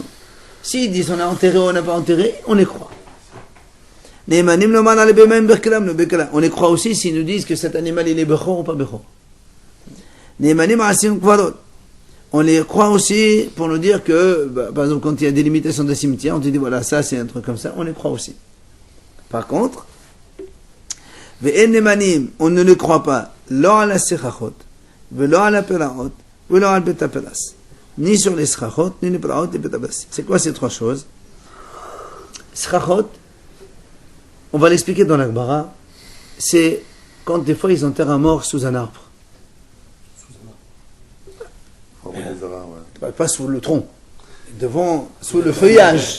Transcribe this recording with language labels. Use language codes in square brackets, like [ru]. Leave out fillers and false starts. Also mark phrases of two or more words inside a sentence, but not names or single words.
[fr] S'ils disent on a enterré ou on n'a pas enterré, on les croit. On les croit aussi s'ils nous disent que cet animal il est bechor ou pas bechor. On les croit aussi pour nous dire que, par exemple, quand il y a des limitations de cimetière, on te dit voilà, ça c'est un truc comme ça, on les croit aussi. Par contre, on ne le croit pas [he] לא על הסככות, ולא על הפרעות, ולא על בית הפרס. [fr] Ni sur les srachot, ni les praot, ni beta basi. C'est quoi ces trois choses? Srachot, on va l'expliquer dans la Gemara, c'est quand des fois ils enterrent un mort sous un arbre. Pas sous le tronc, devant, sous le feuillage.